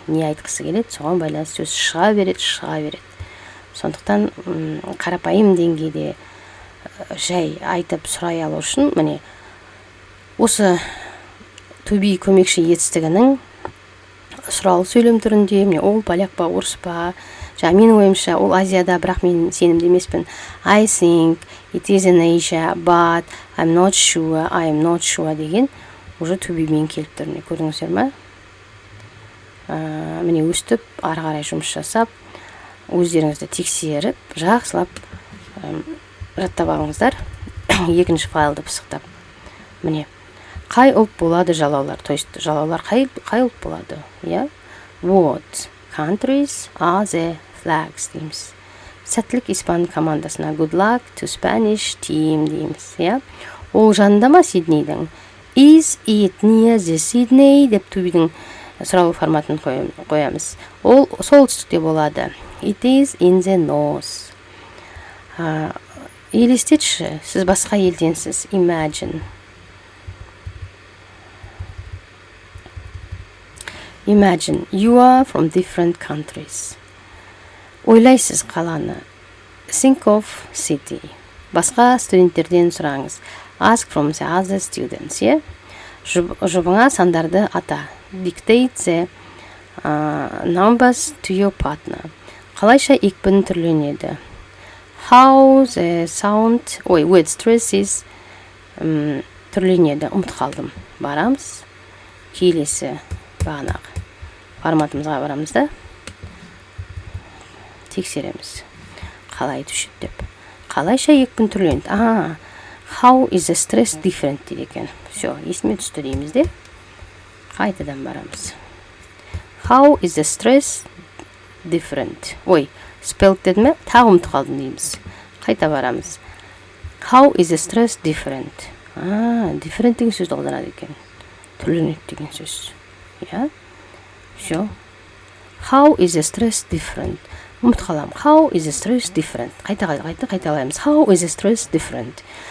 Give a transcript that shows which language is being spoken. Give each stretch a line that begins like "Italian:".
Kazakh: Не айтқысы келеді, соған байланысты сөз шыға береді. Сондықтан қарапайым деңгейде жай айтып сұрай алу үшін, міне осы төби көмекші етістігінің сұрау сөйлем түрінде, міне ол поляк па, орыс па, менің ойымша ол Азияда, бірақ мен сенімді емеспін.
English: I think it is in Asia, but I'm not sure
Kazakh: деген уже төбемен келіп тұр. Көрдіңіздер ме? Міне өстіп, ары қарай жұмыс жасап, өздеріңізді тексеріп, жақсылап жаттап алыңыздар. Екінші файлды пысықтап. Міне, қай ұлт болады жалаулар? То есть жалаулар қай ұлт болады?
English: What countries are the flags дейміз.
Kazakh: Сәттілік испан командасына
English: good luck to Spanish team дейміз.
Kazakh: Ол жанында ма Сиднейдің?
English: Is it near the Sydney
Kazakh: деп төбидің сұрау форматын қоямыз. Ол солтүстікте болады.
English: It is in the north.
Kazakh: Елестетші, сіз басқа елденсіз.
English: Imagine you are from different countries.
Kazakh: Ойлайсыз қаланы.
English: Think of city.
Kazakh: Басқа студенттерден сұраңыз.
English: Ask from the other students.
Kazakh: Жұбыңа сандарды ата.
English: Dictate the numbers to your partner.
Kazakh: Қалайша екпін түрленеді.
English: How the sound with stresses түрленеді.
Kazakh: Ұмыт қалдым. Барамыз. Келесі бағанағы форматымызға барамыз да. Тексереміз. Қалай түшеді деп. Қалайша екпін түрленеді.
English: How is the stress different
Kazakh: дейді екен. Все, есіме түсті дейміз де. Қайтадан барамыз.
English: How is the stress different?
Kazakh: Spelled деді ме? Тағы ұмыт қалдым дейміз. Қайта барамыз.
English: How is the stress different?
Kazakh: Different деген сөзді қолданады екен. Түрленеді деген сөз. Все.
English: How is the stress different?
Kazakh: Ұмыт қалам.
English: How is the stress different?
Kazakh: Қайталаймыз.
English: How is the stress different?